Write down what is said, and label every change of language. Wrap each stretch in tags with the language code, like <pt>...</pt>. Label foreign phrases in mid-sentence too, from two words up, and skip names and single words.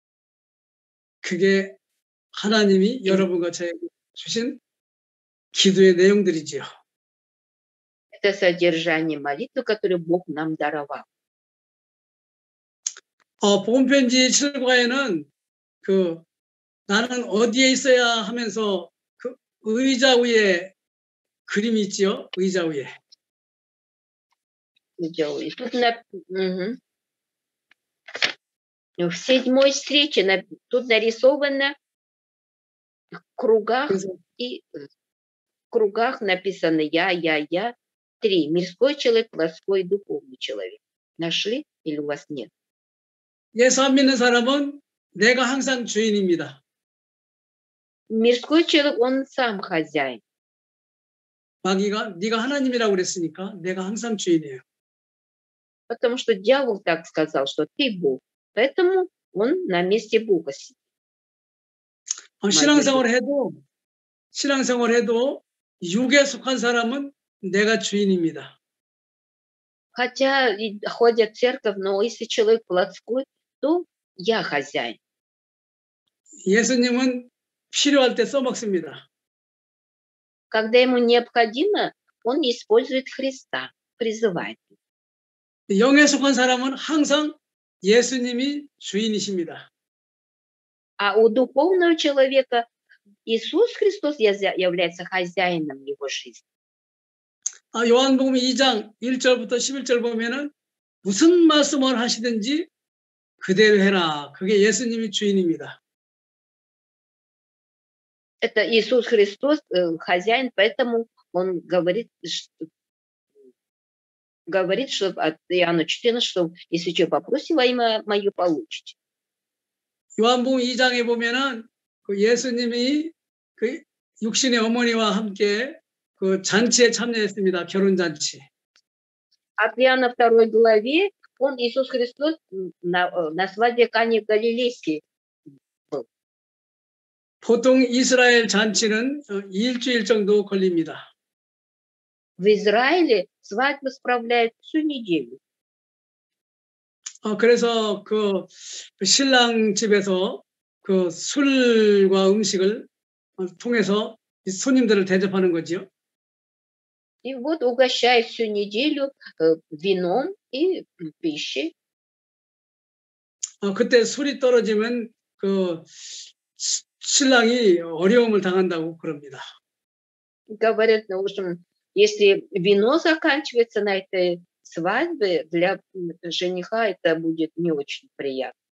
<ko>그게 하나님이 여러분과 저에게 주신 기도의 내용들이지요.</ko> <ru>Это содержание молитвы, которую Бог нам даровал.</ru> <ko>복음편지 7과에는 나는 어디에 있어야 하면서 그 의자 위에 그림이 있지요. 의자 위에.</ko> <ru>И тут в 7-й встрече тут нарисовано в кругах, и в кругах написано я. 3. Мирской человек, плотской и духовный человек. Нашли или у вас нет?</ru> <ko>예수 안 믿는 사람은 내가 항상 주인입니다.</ko> <ru>Мирской человек, он сам хозяин.</ru> <ko>마귀가 네가 하나님이라고 그랬으니까 내가 항상 주인이에요.</ko> <ru>Потому что дьявол так сказал, что ты Бог. Поэтому он на месте Бога сидит.</ru> <ko>신앙생활 해도 육에 속한 사람은 내가 주인입니다.</ko> <ru>Хотя ходят в церковь, но если человек плотской, то я хозяин.</ru> <ko>예수님은 필요할 때 써먹습니다.</ko> <ru>Когда ему необходимо, он использует Христа, призывает.</ru> <ko>영에 속한 사람은 항상 예수님이 주인이십니다.</ko> <ru>А у духовного человека Иисус Христос является хозяином его жизни.</ru> <ko>요한복음 2장 1절부터 11절 보면은 무슨 말씀을 하시든지 그대로 해라. 그게 예수님이 주인입니다.</ko> <ru>Это Иисус Христос хозяин, поэтому он говорит, что от Иоанна 14, что если что попросите во имя мое, получите.</ru> <ko>요한복음 2장에 보면은 예수님이 육신의 어머니와 함께 잔치에 참여했습니다. 결혼 잔치.</ko> <ru>От Иоанна 2 главе он, Иисус Христос, на свадьбе Кани Галилейской был.</ru> <ko>보통 이스라엘 잔치는 일주일 정도 걸립니다.</ko> <ru>В Израиле свадьбу справляют всю неделю.</ru> <ko>그래서 신랑 집에서 술과 음식을 통해서 손님들을 대접하는 거죠.</ko> <ru>И вот угощают всю неделю вином и пищей.</ru> <ko>그때 술이 떨어지면 신랑이 어려움을 당한다고 그럽니다.</ko> <ru>Говорят, в общем, если вино заканчивается на этой свадьбе, для жениха это будет не очень приятно.</ru>